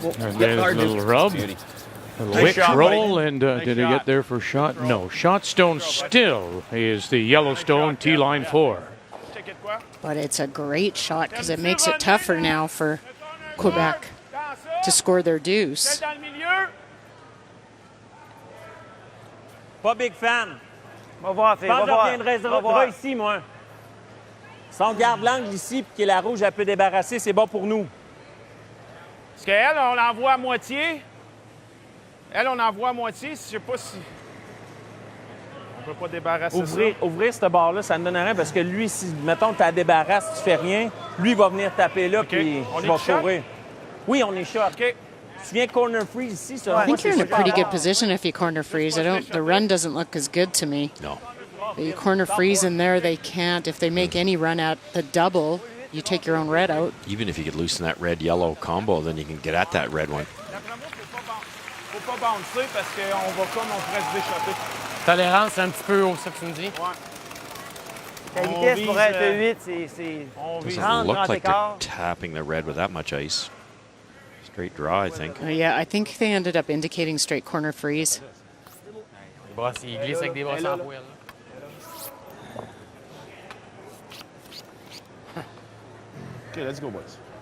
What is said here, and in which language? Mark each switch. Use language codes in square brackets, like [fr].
[en] And then a little rub, a wick roll, and did he get there for shot? No. Shot stone still is the Yellowstone T-line 4. But it's a great shot because it makes it tougher now for Quebec to score their deuce. [fr] Pas [en] big fan. [fr] Va voir, je reviendrai ici, moi. Si on garde l'angle ici et que la rouge, elle peut débarrasser, c'est bon pour nous. Parce qu'elle, on l'envoie à moitié. Elle, on envoie à moitié. Je sais pas si... On peut pas débarrasser Ouvrir cette barre-là, ça ne donne rien parce que lui, si, mettons, tu la débarrasses, tu fais rien, lui va venir taper là puis tu vas courir. Oui, on est shot. OK. Tu viens corner freeze ici, ça. [en] I think you're in a pretty good position if you corner freeze. The run doesn't look as good to me. No. You corner freeze in there, they can't. If they make any run at the double, you take your own red out. Even if you could loosen that red-yellow combo, then you can get at that red one. [fr] Faut pas bouncer parce qu'on va comme on pourrait se déchoper. Tolérance un petit peu haut, ça que tu me dis? Ta vitesse pour être 8, c'est... [en] Doesn't look like they're tapping the red with that much ice. Straight draw, I think. Yeah, I think they ended up indicating straight corner freeze. [fr] Il glisse avec des bras sans poil. [en] Okay, let's go, boys.